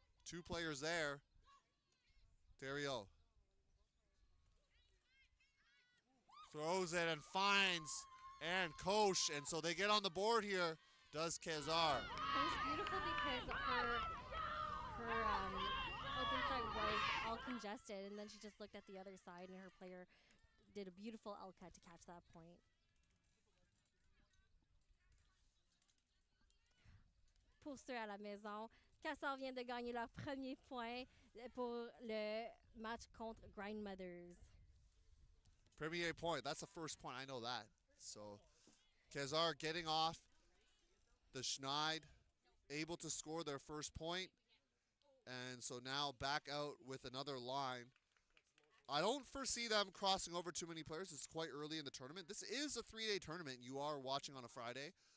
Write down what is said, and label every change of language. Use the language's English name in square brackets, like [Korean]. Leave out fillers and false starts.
[English] 2 players there. Theriot throws it and finds and Koch, and so they get on the board here. Does Quasar. It was beautiful because her open side was all congested, and then she just looked at the other side, and her player did a beautiful L cut to catch that point. [French] Pour ceux à la maison, Quasar vient de gagner leur premier point pour le match contre Grindmothers. Premier point. [English] That's the first point. I know that. So Quasar getting off the schneid, able to score their first point. And so now back out with another line. I don't foresee them crossing over too many players. It's quite early in the tournament. This is a 3-day tournament. You are watching on a Friday.